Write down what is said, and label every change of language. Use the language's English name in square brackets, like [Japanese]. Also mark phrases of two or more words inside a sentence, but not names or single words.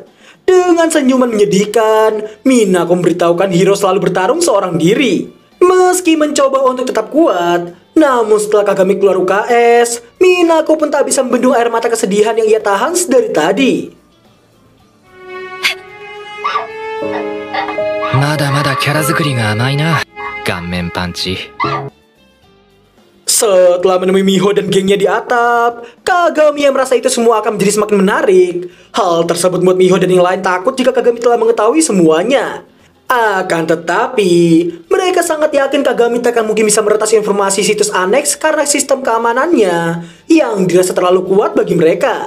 [Indonesian] Dengan senyuman menyedihkan, Minako memberitahukan hero selalu bertarung seorang diri. Meski mencoba untuk tetap kuat, namun setelah Kagami keluar UKS, Minako pun tak bisa membendung air mata kesedihan yang ia tahan dari tadi. [Japanese] まだまだキャラ作りが甘いな。顔面パンチ。 [Indonesian] Setelah menemui Miho dan gengnya di atap, Kagami yang merasa itu semua akan menjadi semakin menarik. Hal tersebut membuat Miho dan yang lain takut jika Kagami telah mengetahui semuanya. Akan tetapi, mereka sangat yakin Kagami tak akan mungkin bisa meretas informasi situs Annex karena sistem keamanannya yang dirasa terlalu kuat bagi mereka.